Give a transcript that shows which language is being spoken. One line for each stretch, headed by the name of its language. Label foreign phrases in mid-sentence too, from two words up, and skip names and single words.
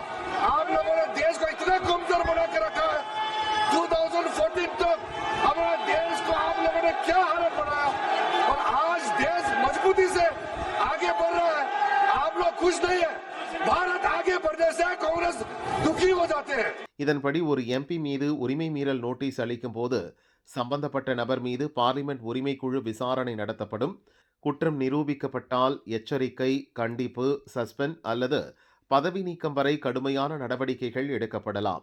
Hindi: आप लोगों ने देश को इतना कमजोर बना के रखा है. 2014 तक हमारे देश को आप लोगों ने क्या हालत बनाया, और आज देश मजबूती से आगे बढ़ रहा है. आप लोग खुश नहीं है. भारत आगे बढ़ने से कांग्रेस दुखी हो जाते हैं.
Tamil: இதன்படி ஒரு எம்பி மீது உரிமை மீறல் நோட்டீஸ் அளிக்கும் போது சம்பந்தப்பட்ட நபர் மீது பார்லிமெண்ட் உரிமைக்குழு விசாரணை நடத்தப்படும். குற்றம் நிரூபிக்கப்பட்டால் எச்சரிக்கை, கண்டிப்பு, சஸ்பெண்ட் அல்லது பதவி நீக்கம் வரை கடுமையான நடவடிக்கைகள் எடுக்கப்படலாம்.